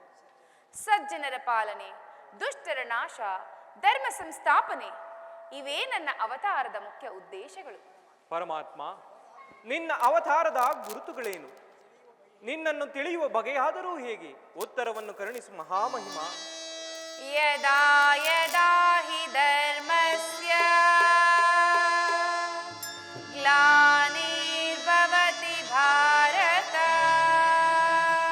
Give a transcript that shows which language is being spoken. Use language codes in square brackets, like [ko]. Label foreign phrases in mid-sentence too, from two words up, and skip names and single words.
[kn] ಸಜ್ಜನರ ಪಾಲನೆ, ದುಷ್ಟರ ನಾಶ, ಧರ್ಮ ಸಂಸ್ಥಾಪನೆ ಇವೇ ನನ್ನ ಅವತಾರದ ಮುಖ್ಯ ಉದ್ದೇಶಗಳು. ಪರಮಾತ್ಮ, ನಿನ್ನ ಅವತಾರದ ಗುರುತುಗಳೇನು? ನಿನ್ನನ್ನು ತಿಳಿಯುವ ಬಗೆಯಾದರೂ ಹೇಗೆ? ಉತ್ತರವನ್ನು ಕರುಣಿಸು ಮಹಾಮಹಿಮ. [sa] ಯದಾ ಯದಾ ಹಿ ಧರ್ಮಸ್ಯ ಗ್ಲಾನಿರ್ಭವತಿ ಭಾರತ